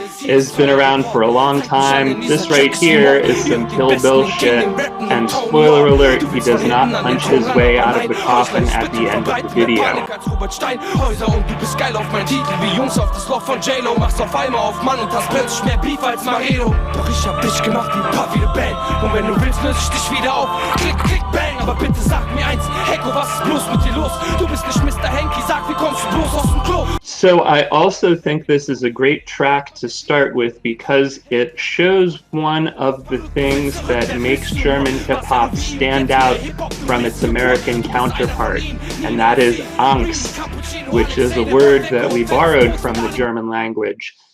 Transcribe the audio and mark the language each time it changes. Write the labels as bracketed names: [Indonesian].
[English] It's been around for a long time. This right here is some Kill Bill shit, and spoiler alert, he does not punch his way out of the coffin at the end of the video. [German] Aber bitte sag mir eins, Hecko, was ist bloß mit dir los? Du bist nicht Mr. Henky, sag, wie kommst du bloß aus dem Klo? [English] So I also think this is a great track to start with because it shows one of the things that makes German hip-hop stand out from its American counterpart, and that is Angst, which is a word that we borrowed from the German language.